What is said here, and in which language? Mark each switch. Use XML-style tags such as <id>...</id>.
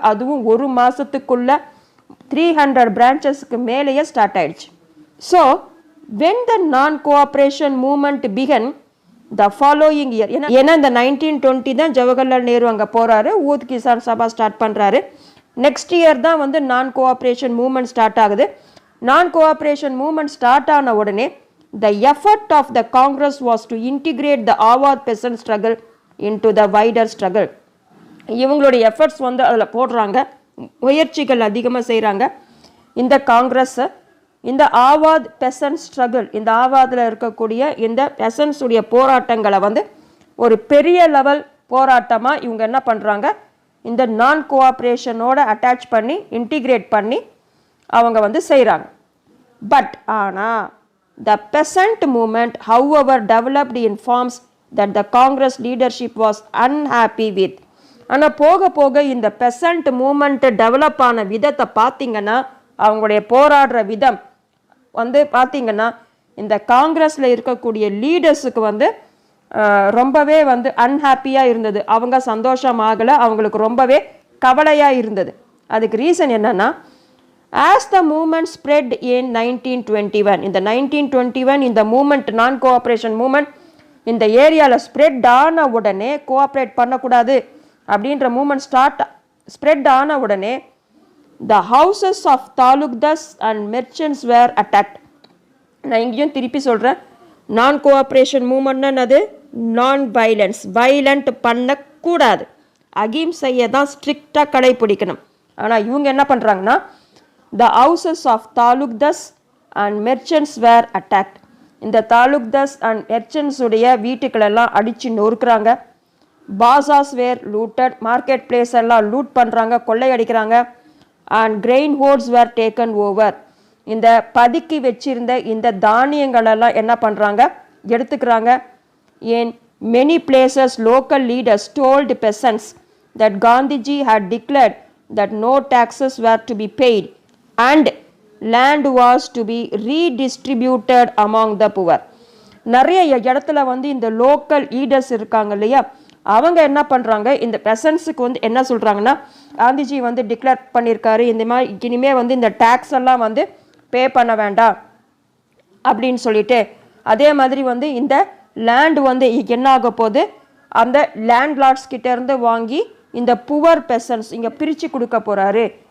<ta>அதுவும் ஒரு மாதத்துக்குள்ள 300 பிரான்ச்சஸ்க்கு மேலேயே ஸ்டார்ட் ஆயிடுச்சு. So</ta> <en>when the non-cooperation movement began the following year,</en> <ta>ஏன்னா இந்த 1920 தான் ஜவஹர்லால் நேரு அங்கே போகிறாரு, ஊத் கிசான் சபா ஸ்டார்ட் பண்ணுறாரு. நெக்ஸ்ட் இயர் தான் வந்து நான் கோஆப்ரேஷன் மூவ்மெண்ட் ஸ்டார்ட் ஆகுது. நான் கோஆப்ரேஷன் மூவ்மெண்ட் ஸ்டார்ட் ஆன உடனே</ta> <en>the effort of the Congress was to integrate the Awadh peasant struggle into the wider struggle.</en> <ta>இவங்களுடைய எஃபர்ட்ஸ் வந்து அதில் போடுறாங்க, முயற்சிகள் அதிகமாக செய்கிறாங்க. இந்த காங்கிரஸ் இந்த ஆவாத் பெசன்ட் ஸ்ட்ரகிள், இந்த ஆவாதில் இருக்கக்கூடிய இந்த பெசன்ட்ஸுடைய போராட்டங்களை வந்து ஒரு பெரிய லெவல் போராட்டமாக இவங்க என்ன பண்ணுறாங்க, இந்த நான் கோஆப்ரேஷனோட அட்டாச் பண்ணி இன்டிகிரேட் பண்ணி அவங்க வந்து செய்கிறாங்க.</ta> <en>But ஆனால் the peasant movement however developed in forms that the Congress leadership was unhappy with.</en> <ta>ஆனால் போக போக இந்த பெசன்ட் மூமெண்ட் டெவலப் ஆன விதத்தை பார்த்தீங்கன்னா, அவங்களுடைய போராடுற விதம் வந்து பார்த்தீங்கன்னா, இந்த காங்கிரஸில் இருக்கக்கூடிய லீடர்ஸுக்கு வந்து ரொம்பவே வந்து அன்ஹாப்பியாக இருந்தது. அவங்க சந்தோஷமாகலை, அவங்களுக்கு ரொம்பவே கவலையாக இருந்தது. அதுக்கு ரீசன் என்னன்னா,</ta> <en>as the movement spread in 1921,</en> <ta>இந்த 1921 இந்த மூமெண்ட், நான் கோஆப்ரேஷன் மூமெண்ட் இந்த ஏரியாவில் ஸ்ப்ரெட் ஆன உடனே, கோஆப்ரேட் பண்ணக்கூடாது அப்படின்ற மூமெண்ட் ஸ்ப்ரெட் ஆன உடனே</ta> <en>the houses of taluqdars and merchants were attacked.</en> <ta>நான் இங்கேயும் திருப்பி சொல்கிறேன், நான் கோஆப்ரேஷன் மூமெண்ட்னா அது நான் வைலன்ஸ், வைலண்ட் பண்ணக்கூடாது, அகிம்சையை தான் ஸ்ட்ரிக்டாக கடைப்பிடிக்கணும். ஆனால் இவங்க என்ன பண்ணுறாங்கன்னா,</ta> <en>the houses of taluqdars and merchants were attacked.</en> <ta>இந்த தாலுக்தாஸ் அண்ட் மெர்ச்சன்ட்ஸ் உடைய வீட்டுக்களெல்லாம் அடித்து நொறுக்குறாங்க.</ta> <en>bazaars were looted,</en> <ta>மார்க்கெட் பிளேஸ் எல்லாம் லூட் பண்ணுறாங்க, கொள்ளையடிக்கிறாங்க.</ta> <en>and grain hoards were taken over,</en> <ta>இந்த பதுக்கி வச்சிருந்த இந்த தானியங்களெல்லாம் என்ன பண்ணுறாங்க, எடுத்துக்கிறாங்க.</ta> <en>in many places local leaders told peasants that Gandhiji had declared that no taxes were to be paid and land was to be redistributed among the poor.</en> <ta>நிறைய இடத்துல வந்து இந்த லோக்கல் லீடர்ஸ் இருக்காங்க இல்லையா, அவங்க என்ன பண்ணுறாங்க, இந்த பெசன்ஸுக்கு வந்து என்ன சொல்கிறாங்கன்னா, காந்திஜி வந்து டிக்ளேர் பண்ணியிருக்காரு, இந்த மாதிரி இனிமேல் வந்து இந்த டேக்ஸ் எல்லாம் வந்து பே பண்ண வேண்டாம் அப்படின்னு சொல்லிட்டு, அதே மாதிரி வந்து இந்த லேண்டு வந்து என்ன ஆக போகுது, அந்த லேண்ட் லார்ட்ஸ் கிட்டேருந்து வாங்கி இந்த புவர் பெசன்ஸ் இங்கே பிரித்து கொடுக்க போகிறாரு.</ta>